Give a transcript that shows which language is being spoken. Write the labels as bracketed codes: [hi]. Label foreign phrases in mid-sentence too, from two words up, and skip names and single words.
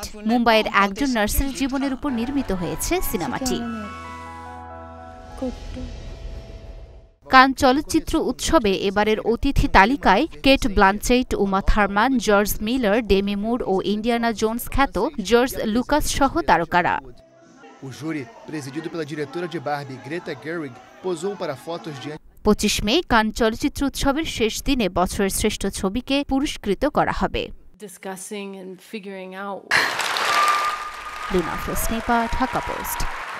[bn] মুম্বাইয়ের একজন নার্সের জীবনের উপর নির্মিত হয়েছে সিনেমাটি। কান চলচ্চিত্র উৎসবে এবারের অতিথি তালিকায় কেট ব্লানচেট, উমা থার্মান, জর্জ মিলার, ডেমি মুর ও ইন্ডিয়ানা জোন্স খ্যাত জর্জ লুকাস সহ তারকারা। [pt] O júri, presidido pela diretora de Barbie, Greta Gerwig, posou para fotos de [bn] ২৫ মে কান চলচ্চিত্র উৎসবের শেষ দিনে বছরের শ্রেষ্ঠ ছবিকে পুরস্কৃত করা হবে। লুনা ফ্রোস্নেপা, ঢাকা পোস্ট।